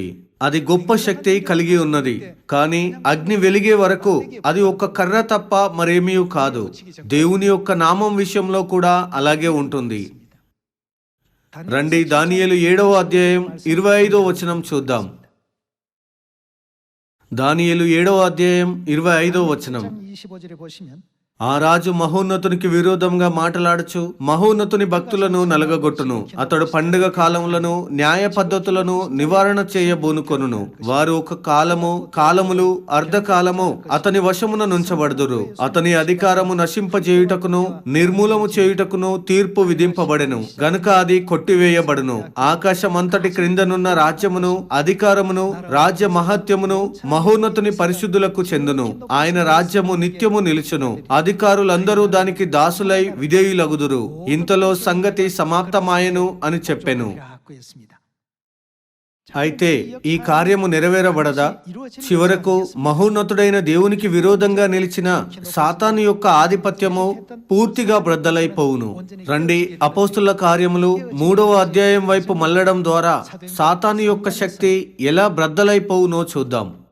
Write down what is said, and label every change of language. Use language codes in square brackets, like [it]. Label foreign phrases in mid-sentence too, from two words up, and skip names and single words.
[te] అది గొప్ప శక్తి కలిగి ఉన్నది, కానీ అగ్ని వెలిగే వరకు అది ఒక కర్ర తప్ప మరేమీ కాదు. దేవుని యొక్క నామం విషయంలో కూడా అలాగే ఉంటుంది. రండి దానియేలు 7వ అధ్యాయం 25వ వచనం చూద్దాం. దానియేలు 7వ అధ్యాయం 25వ వచనం. [ko] 25절에 보시면 [te] ఆ రాజు మహోన్నతునికి విరోధంగా మాట్లాడుచు మహోన్నతుని భక్తులను నలగగొట్టును. అతడు పండుగ కాలములను న్యాయ పద్ధతులను నివారణ చేయబోనుకొనును. వారు ఒక కాలములు అర్ధకాలము అతని వశమున నుంచబడుదురు. అతని అధికారము నశింపజేయుటకును నిర్మూలము చేయుటకును తీర్పు విధింపబడెను గనుక అది కొట్టివేయబడును. ఆకాశమంతటి క్రిందనున్న రాజ్యమును అధికారమును రాజ్య మహత్యమును మహోన్నతుని పరిశుద్ధులకు చెందును. ఆయన రాజ్యము నిత్యము నిలుచును. అధికారులందరూ దానికి దాసులై విధేయులగుదురు. ఇంతలో సంగతి సమాప్తమాయెను అని చెప్పెను. [ko] 갖고 있습니다. [te] అయితే ఈ కార్యము నెరవేరబడదా? చివరకు మహోన్నతుడైన దేవునికి విరోధంగా నిలిచిన సాతాను యొక్క ఆధిపత్యము పూర్తిగా బ్రద్దలైపోవును. రండి అపోస్తుల కార్యములు 3వ అధ్యాయం వైపు మళ్ళడం ద్వారా సాతాను యొక్క శక్తి ఎలా బ్రద్దలైపోవునో చూద్దాం.